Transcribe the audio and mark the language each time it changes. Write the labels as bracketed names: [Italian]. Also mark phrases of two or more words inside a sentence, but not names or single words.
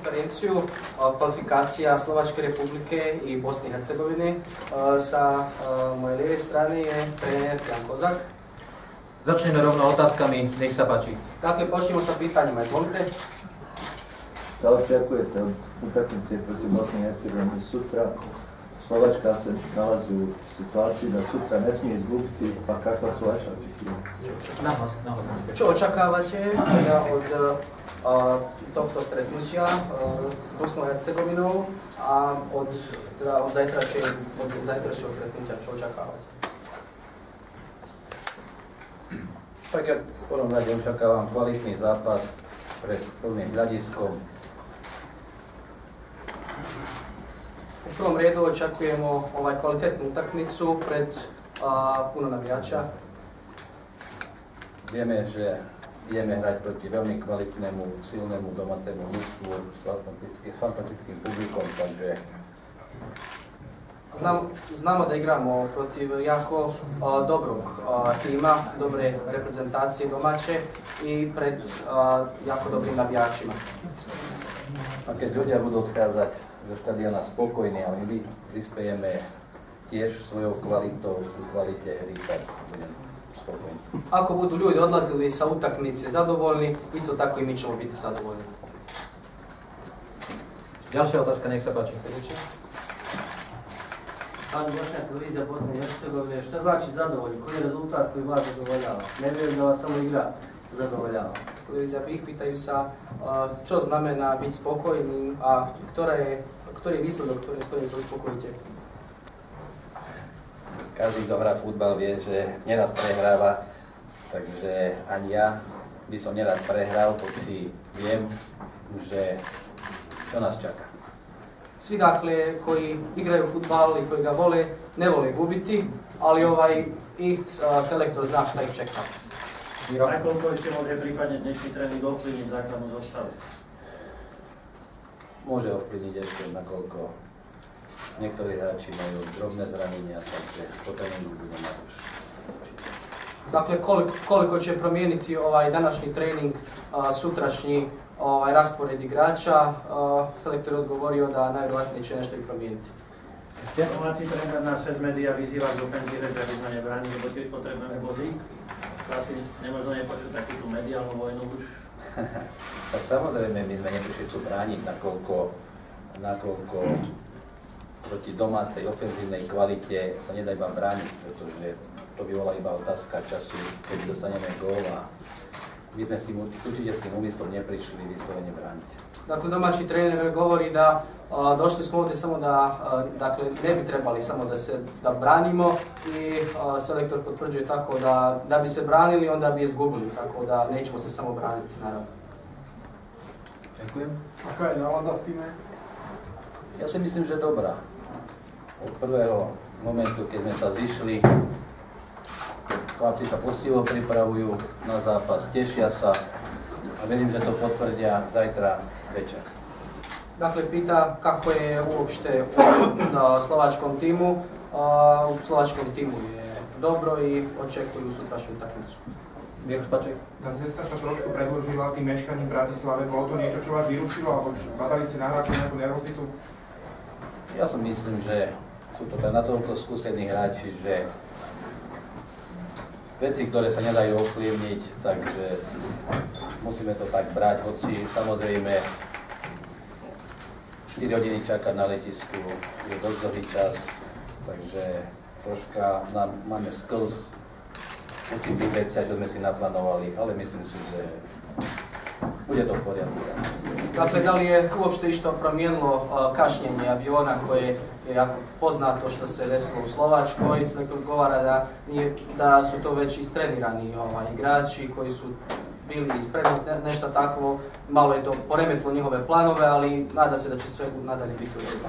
[Slovak] selekciu. Kvalifikácia Slovačkej republike i Bosny i Hercegoviny. Sa mojej ľavej strany je tréner Jan Kozak. Začneme rovno otázkami, nech sa páči. [Bosnian] Dakle, počnemo sa pitanjima, izvolite. Da li očekujete od utakmice protiv Bosne i Hercegovine sutra? Slovačka se nalazi u situaciji da sutra ne smije izgubiti, pa kakva su vaša očekivanja? [Slovak] Čo očakávate od tohto stretnutia s Bosnou a Hercegovinou a od zajtrajšieho stretnutia, čo očakávate? Tak ja v prvom rade očakávam kvalitný zápas pred plným hľadiskom. [Bosnian] V prvom redu očakujemo kvalitetnú utakmicu pred puno navijača. [Slovak] Vieme, že ideme hrať proti veľmi kvalitnému, silnému domácemu mužstvu s fantastickým publikom, takže [Bosnian] Znamo da igramo protiv jako dobrog tima, dobre reprezentacije domaće i pred jako dobrim navijačima. [Slovak] a keď ľudia budú odchádzať zo štadiona spokojní a my prispiejeme tiež svojou kvalitou ku kvalite hry, tak budem spokojný. [Bosnian] Ako budu ljudi odlazili sa utakmice zadovoljni, isto tako i mi ćemo biti zadovoljni. [Slovak] Ďalšia otázka, nech sa páči. [Bosnian] Pan Bošnjak, televizija Bosne i Hercegovine, šta znači zadovoljni? Koji je rezultat koji vas zadovoljava? Ne vjerujem da vas samo igra zadovoljava. Televizija BIH pitaju sa [Slovak] čo znamená byť spokojný a ktorý je výsledok, ktorý sa uspokojite? Každý, kto hrá futbal, vie, že nerad prehráva, takže ani ja by som nerad prehral, hoci viem, že čo nás čaká. [Bosnian] Svi dakle koji igraju futbal i koji ga vole, ne vole gubiti, ali i selektor zna šta ih čeka. [Slovak] Nakoľko ešte môže prípadne dnešný tréning ovplyvniť základnú zostavu? Môže ovplyvniť ešte, nakoľko niektorí hráči majú drobné zranenia, takže po tréningu budeme mať už. [Bosnian] Dakle, koliko će promijeniti današnji trening, sutrašnji raspored igrača, selektor je odgovorio da najvjerojatnije će nešto i promijeniti. [Slovak] Domáci tréner nás cez médiá vyzýva k ofenzíve, že by sme nebránili, lebo tiež potrebujeme body. Asi nemožno nepočuť takúto mediálnu vojnu už. Tak samozrejme, my sme neprišli tu brániť, nakoľko proti domácej ofenzívnej kvalite sa nedá iba brániť, pretože to by bola iba otázka času, keď dostaneme gól a my sme si určite s tým úmyslom neprišli vyslovene brániť. [Bosnian] Dakle, domaći trener govori da došli smo ovdje samo da, dakle, ne bi trebali samo da branimo i selektor potvrđuje tako da bi se branili, onda bi izgubili, tako da nećemo se samo braniti, naravno. [Slovak] Ďakujem. Aká je nálada v týme? Ja si myslím, že dobrá. Od prvého momentu, keď sme sa zišli, chlapci sa poctivo pripravujú na zápas, tešia sa a verím, že to potvrdia zajtra večer. [Bosnian] Dakle, pita kako je uopšte u slovačkom timu. U slovačkom timu je dobro i očekujú sutrašnju utakmicu. [Slovak] Miroš Paček. Tá cesta sa trošku predĺžila tým meškaním v Bratislave. Bolo to niečo, čo vás vyrušilo, alebo badali ste na hráčov nejakú nervozitu? Ja si myslím, že sú to natoľko skúsení hráči, že veci, ktoré sa nedajú ovplyvniť, takže musíme to tak brať, hoci samozrejme 4 hodiny čakať na letisku je dosť dlhý čas, takže troška máme sklz určitých veciach, čo sme si naplánovali, ale myslím si, že bude to v poriadku. [Bosnian] Dakle, da li je uopšte išto promijenilo kašnjenje aviona koje je jako poznato što se desilo u Slovačkoj? Selektor odgovara da su to već istrenirani igrači koji su bili ispremni, nešto takvo. Malo je to poremetilo njihove planove, ali nada se da će sve nadalje biti u redu.